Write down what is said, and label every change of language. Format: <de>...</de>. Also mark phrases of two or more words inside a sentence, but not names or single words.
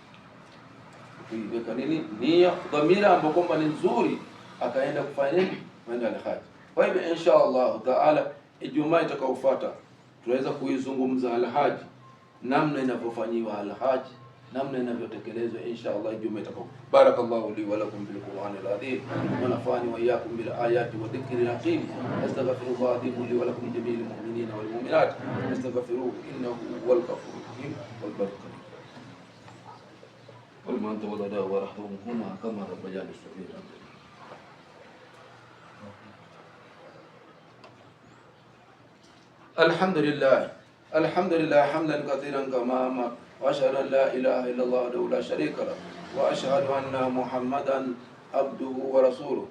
<sw>Kuiweka nini? Nia, dhamira ambayo kwamba ni nzuri, akaenda kufanya nini? Kwenda al-haji. Kwa hivyo</sw> <ar>إن شاء الله تعالى,</ar> <sw>Ijumaa itakayofuata tunaweza kuizungumza al-haji, namna inavyofanywa al-haji, namna inavyotekelezwa</sw> <ar>إن شاء الله</ar> <sw>Ijumaa itakayofuata.</sw> <ar>بارك الله لي ولكم بالقرآن العظيم ونفعني وإياكم بالآيات والذكر الحكيم. أستغفر الله لي ولكم جميع المؤمنين والمؤمنات، أستغفره إنه هو الغفور الرحيم والبركات. ولمن توضأ ورحمهما كما ربياني صغيرا. الحمد لله حمدا كثيرا كما أمر، وأشهد أن لا إله إلا الله وحده لا شريك له، وأشهد أن محمدا عبده ورسوله.</ar>